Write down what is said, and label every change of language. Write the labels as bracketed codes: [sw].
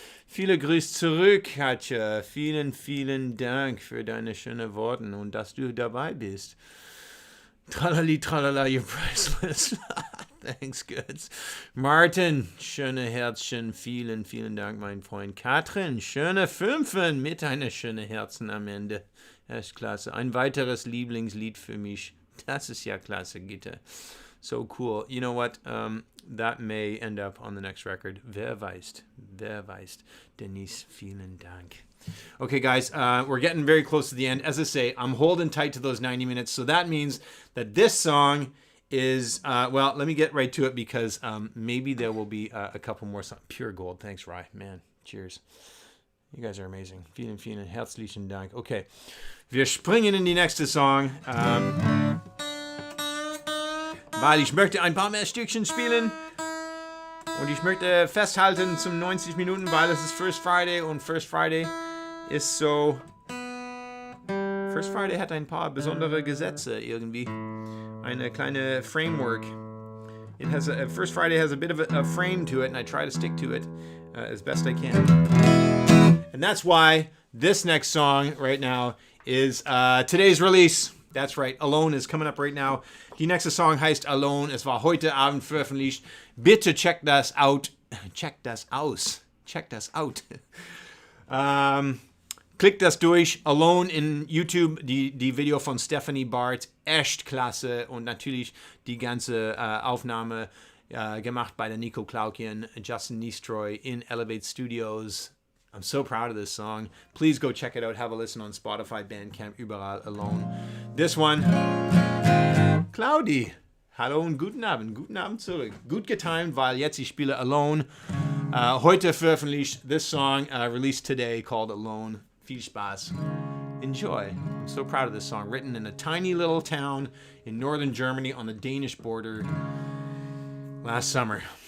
[de] Viele Grüß zurück, Katja. Vielen, vielen Dank für deine schönen Worte und dass du dabei bist. [en] Tralali, tralala, you're priceless. [de] Thanks, Götz. Martin, schöne Herzchen. Vielen, vielen Dank, mein Freund. Katrin, schöne Fünfen mit einer schönen Herzen am Ende. Das ist klasse. Ein weiteres Lieblingslied für mich. Das ist ja klasse, Gitter. [en] So cool. You know what? That may end up on the next record. [de] Wer weiß? Wer weiß? [en] Denise, vielen Dank. Okay, guys, we're getting very close to the end. As I say, I'm holding tight to those 90 minutes. So that means that this song is, well, let me get right to it because maybe there will be a couple more songs. Pure gold. Thanks, Rye. Man, cheers. You guys are amazing. [de] Vielen, vielen herzlichen Dank. Okay, wir springen in die nächste Song. Weil ich möchte ein paar mehr Stückchen spielen. Und ich möchte festhalten zum 90 Minuten, weil es ist First Friday und First Friday ist so... First Friday hat ein paar besondere Gesetze irgendwie. Eine kleine Framework. [en] It has First Friday has a bit of a frame to it, and I try to stick to it as best I can. And that's why this next song right now is today's release. That's right, Alone is coming up right now. [de] Die nächste Song heißt Alone. Es war heute Abend veröffentlicht. Bitte check das out. Check das aus. Check das out. Klickt das durch. Alone in YouTube. Die Video von Stephanie Bart. Echt klasse. Und natürlich die ganze Aufnahme gemacht bei der Nico Klaukien, Justin Nistroy in Elevate Studios. [en] I'm so proud of this song. Please go check it out. Have a listen on Spotify, Bandcamp, überall. Alone. This one, [de] Claudi. Hallo und guten Abend. Guten Abend zurück. Gut getimed, weil jetzt ich spiele Alone. Heute veröffentlicht. [en] This song released today called Alone. [de] Viel Spaß. [en] Enjoy. I'm so proud of this song. Written in a tiny little town in northern Germany on the Danish border last summer.